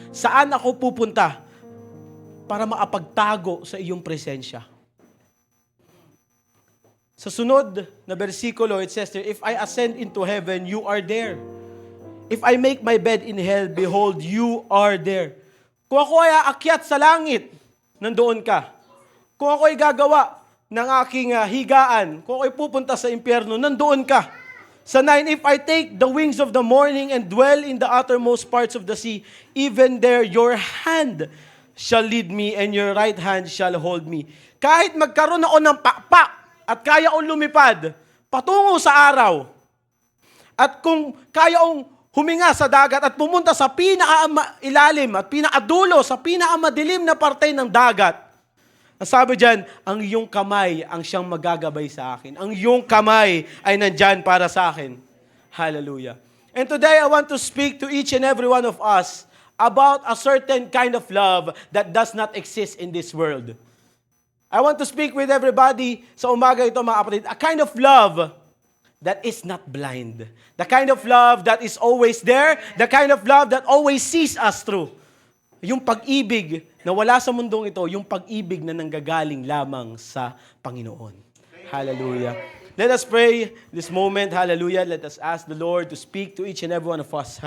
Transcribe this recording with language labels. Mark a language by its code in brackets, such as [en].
[tl] Saan ako pupunta para makapagtago sa iyong presensya? Sa sunod na bersikulo, [en] it says there, if I ascend into heaven, you are there. If I make my bed in hell, behold, you are there. [tl] Kung ako ay aakyat sa langit, nandoon ka. Kung ako ay gagawa ng aking higaan, kung ako ay pupunta sa impyerno, nandoon ka. [en] Sa 9, if I take the wings of the morning and dwell in the uttermost parts of the sea, even there your hand shall lead me and your right hand shall hold me. [tl] Kahit magkaroon ako ng pakpak at kaya akong lumipad patungo sa araw, at kung kaya akong huminga sa dagat at pumunta sa pinakailalim at pinakadulo, sa pinakamadilim na parte ng dagat, ang sabi dyan, ang iyong kamay ang siyang magagabay sa akin. Ang iyong kamay ay nandyan para sa akin. Hallelujah. [en] And today I want to speak to each and every one of us about a certain kind of love that does not exist in this world. I want to speak with everybody [tl] sa umaga ito, mga kapatid, [en] a kind of love that is not blind. The kind of love that is always there. The kind of love that always sees us through. [tl] Yung pag-ibig na wala sa mundong ito, yung pag-ibig na nanggagaling lamang sa Panginoon. [en] Hallelujah. Let us pray this moment. Hallelujah. Let us ask the Lord to speak to each and every one of us.